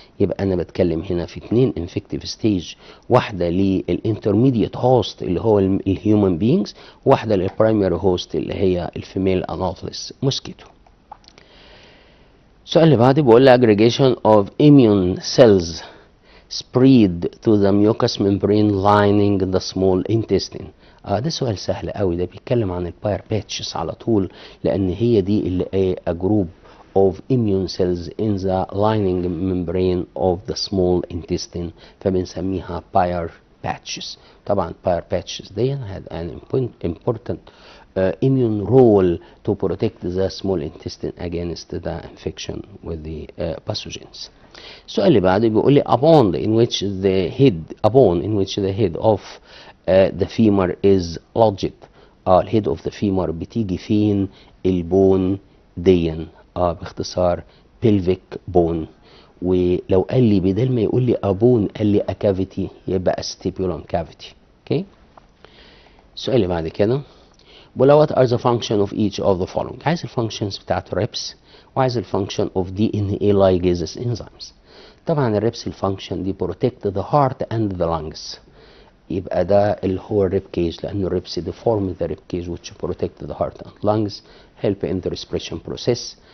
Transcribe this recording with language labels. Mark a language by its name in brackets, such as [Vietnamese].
[Arabic] يبقى انا بتكلم هنا في 2 انفكتيف ستيج، واحده للانترميديت هوست اللي هو الهيومن بينجز، واحده للبرايمري هوست اللي هي الفيميل انوفلس موسكيتو. السؤال اللي بعده بيقول لي [English] aggregation of immune cells spread to the mucous membrane lining the small intestine. [Arabic] ده سؤال سهل قوي، ده بيتكلم عن الباير باتشز على طول، لان هي دي اللي [English] a group of immune cells in the lining membrane of the small intestine، [Arabic] فبنسميها باير patches. طبعا [English] Peyer patches دي had an important immune role to protect the small intestine against the infection with the pathogens. [Arabic] السؤال اللي بعده بيقول لي [English] upon in which the head of the femur is lodged. [Arabic] الهيد اوف ذا femur بتيجي فين؟ البون ديا. باختصار [English] pelvic bone. [Arabic] ولو قال لي بدل ما يقول لي ابون قال لي اكافيتي يبقى stipulum cavity. اوكي. السؤال اللي بعد كده بقول [English] what are the function of each of the following. [Arabic] عايز الفانكشنز بتاعت الريبس وعايز الفانكشن [English] of DNA ligases enzymes. [Arabic] طبعا الريبس الفانكشن دي [English] protect the heart and the lungs. [Arabic] يبقى ده اللي هو الريب كيج، لأن الريبس [English] deform the rib cage which protect the heart and lungs, help in the respiration process.